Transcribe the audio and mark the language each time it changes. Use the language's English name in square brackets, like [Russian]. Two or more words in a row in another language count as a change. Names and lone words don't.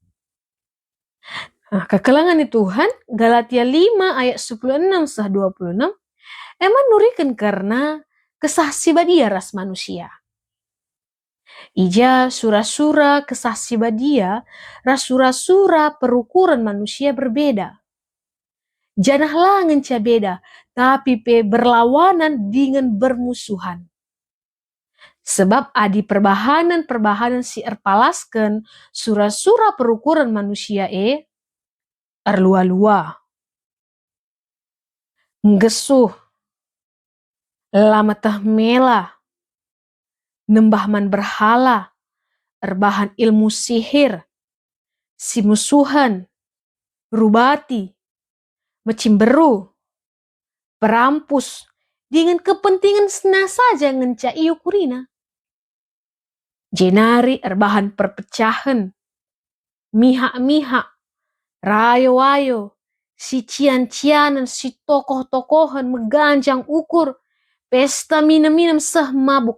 [Batak Karo] Nah, kekelangan Tuhan, Galatia 5 ayat 16 sah 26, emang nurikan karena kesaksi badia ras manusia. Ija sura-sura kesaksi badia, ras sura-sura perukuran manusia berbeda. Janah langen ca beda, tapi pe [Indonesian] berlawanan dengan bermusuhan. [Batak Karo] Sebab adi perbahanan si erpalaskan sura-sura perukuran manusia erlua-lua. Nggesuh, lamatah mela, nembahman berhala, erbahan ilmu sihir, si musuhan, rubati, mecimberu, perampus, dengan kepentingan sena saja ngenca iyo kurina. Jenari erbahan perpecahan, mihak-mihak, rayo-wayo, si cian-cianan, si tokoh-tokohan meganjang ukur, [Indonesian] pesta minum-minum [Batak Karo] seh mabuk.